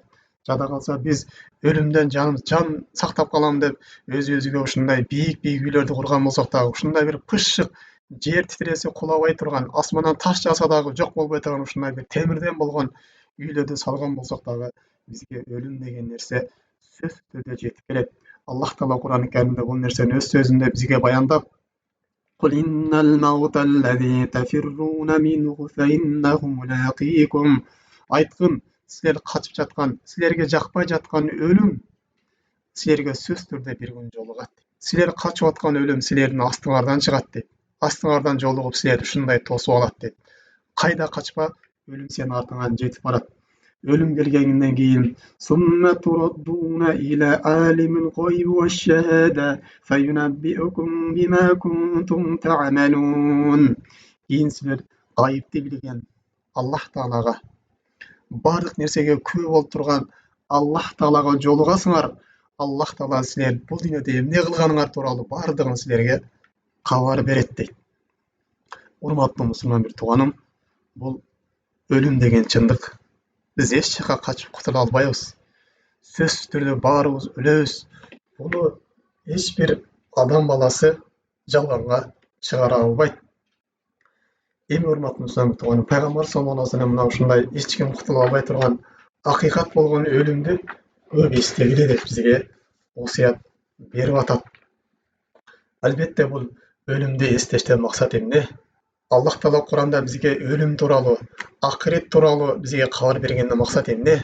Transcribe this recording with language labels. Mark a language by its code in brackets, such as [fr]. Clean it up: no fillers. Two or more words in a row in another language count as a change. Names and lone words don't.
[ky] Жада калса биз өлүмдөн жан сактап калам деп өзүбүзгө ушундай бийик үйлөрдү курган болсок дагы, ушундай бир пышшык жер титиресе кулабай турган, асмандан таш жааса дагы жок болбой турган ушундай бир темирден болгон үйлөрдү салган болсок дагы, бизге өлүм деген нерсе сөзсүз түрдө жетип келет. Аллах Таала Кур'ан-ы Каримде бул нерсени өз сөзүндө бизге баяндап: [ar] "قل إن الموت الذي تفرون منه فإنه ملاقيكم." [ky] Айткын, силер качып жаткан, силерге жакпай жаткан өлүм силерге сөзсүз түрдө бир күн жолугат. Силер качып аткан өлүм силердин астыңардан чыгат дейт. Астыңардан жолугуп силерди ушундай тосуп алат дейт. Кайда качпа, өлүм сенин артыңан жетип барат. Өлүм келгенден кийин [ar] ثم تردون إلى عالم الغيب والشهادة فينبئكم بما كنتم تعملون. [ky] Кийин силер гайыпты билген Аллах Таалага, бардык нерсеге күбө болуп турган Аллах Таалага жолугасыңар. Аллах Таала силер бул дүйнөдө эмне кылганыңар тууралуу бардыгын силерге кабар берет дейт. Урматтуу мусулман бир тууганым, бул өлүм деген чындык. Биз эч жака качып кутула албайбыз. Сөзсүз түрдө баарыбыз өлөбүз. Буну эч бир адам баласы жалганга чыгара албайт. Эми урматтуу мусулман бир тууганым, пайгамбар [ar] صلى الله عليه وسلم [ky] мына ушундай эч ким кутула албай турган акыйкат болгон өлүмдү көп эстегиле деп бизге осуят берип атат. Албетте бул өлүмдү эстештен максат эмне? Аллах Таала Куранда бизге өлүм тууралуу, акырет тууралуу бизге кабар бергенде максат эмне?